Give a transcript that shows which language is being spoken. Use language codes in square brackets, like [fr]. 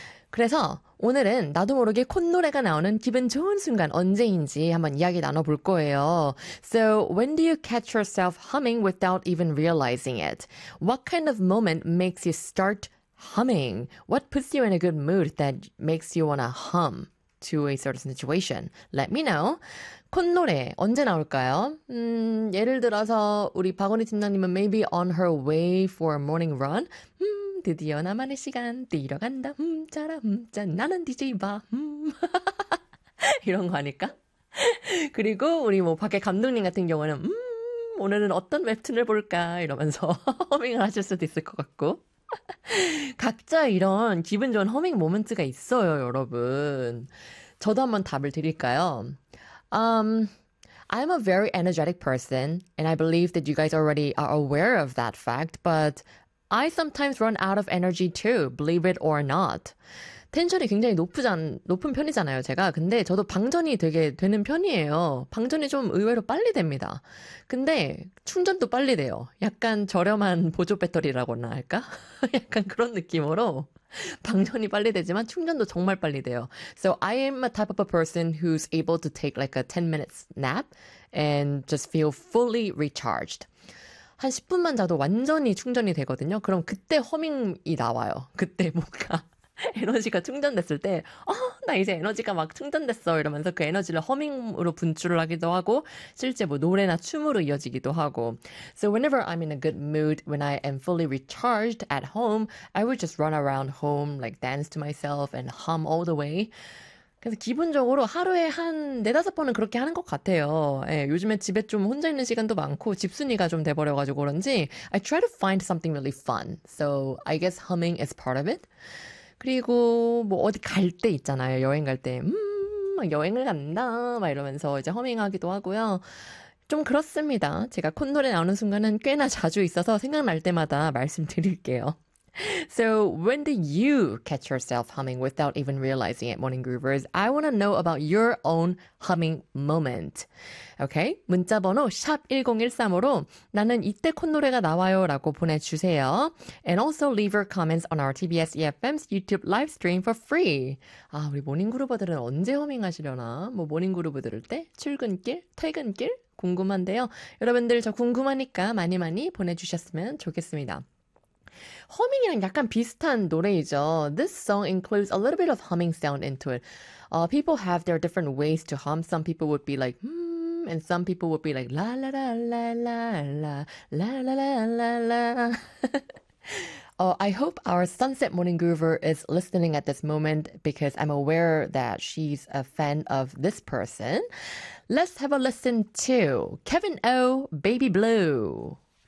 [ko] 그래서 오늘은 나도 모르게 콧노래가 나오는 기분 좋은 순간 언제인지 한번 이야기 나눠볼 거예요. [en] So, when do you catch yourself humming without even realizing it? What kind of moment makes you start humming? What puts you in a good mood that makes you wanna hum to a certain situation? Let me know. [ko] 콧노래 언제 나올까요? 예를 들어서 우리 박원희 팀장님은 [en] maybe on her way for a morning run. [ko] 드디어 나만의 시간 뛰러 간다. 짜라 짜 나는 DJ 봐. 이런 거 아닐까? 그리고 우리 뭐 밖에 감독님 같은 경우는 오늘은 어떤 웹툰을 볼까 이러면서 허밍을 하실 수도 있을 것 같고. 각자 이런 기분 좋은 허밍 모먼트가 있어요, 여러분. 저도 한번 답을 드릴까요? [en] I'm a very energetic person and I believe that you guys already are aware of that fact, but I sometimes run out of energy too, believe it or not. [ko] 텐션이 굉장히 높은 편이잖아요, 제가. 근데 저도 방전이 되게 되는 편이에요. 방전이 좀 의외로 빨리 됩니다. 근데 충전도 빨리 돼요. 약간 저렴한 보조 배터리라고나 할까? 약간 그런 느낌으로 방전이 빨리 되지만 충전도 정말 빨리 돼요. [en] So I am a type of a person who's able to take like a 10 minutes nap and just feel fully recharged. [ko] 한 10분만 자도 완전히 충전이 되거든요. 그럼 그때 허밍이 나와요. 그때 뭔가 에너지가 충전됐을 때, 나 이제 에너지가 막 충전됐어. 이러면서 그 에너지를 허밍으로 분출을 하기도 하고, 실제 뭐 노래나 춤으로 이어지기도 하고. [en] So whenever I'm in a good mood, when I am fully recharged at home, I would just run around home, like dance to myself and hum all the way. [ko] 그래서 기본적으로 하루에 한 네다섯 번은 그렇게 하는 것 같아요. 예, 요즘에 집에 좀 혼자 있는 시간도 많고 집순이가 좀 돼버려가지고 그런지 [en] I try to find something really fun. So I guess humming is part of it. [ko] 그리고 뭐 어디 갈때 있잖아요. 여행 갈 때. 막 여행을 간다 막 이러면서 이제 허밍하기도 하고요. 좀 그렇습니다. 제가 콧노래 나오는 순간은 꽤나 자주 있어서 생각날 때마다 말씀드릴게요. [en] So, when do you catch yourself humming without even realizing it, Morning Groovers? I want to know about your own humming moment. Okay? [ko] 문자번호 #1013으로 나는 이때 콧노래가 나와요라고 보내주세요. [en] And also leave your comments on our TBS EFM's YouTube live stream for free. [ko] 아, 우리 모닝 그루버들은 언제 허밍하시려나? 뭐 모닝 그루버 들을 때? 출근길? 퇴근길? 궁금한데요. 여러분들 저 궁금하니까 많이 많이 보내주셨으면 좋겠습니다. 허밍이랑 약간 비슷한 노래이죠. [en] This song includes a little bit of humming sound into it. People have their different ways to hum. Some people would be like, and some people would be like, la la la la la la la la la la. I hope our Sunset Morning Groover is listening at this moment because I'm aware that she's a fan of this person. Let's have a listen to Kevin O, Baby Blue.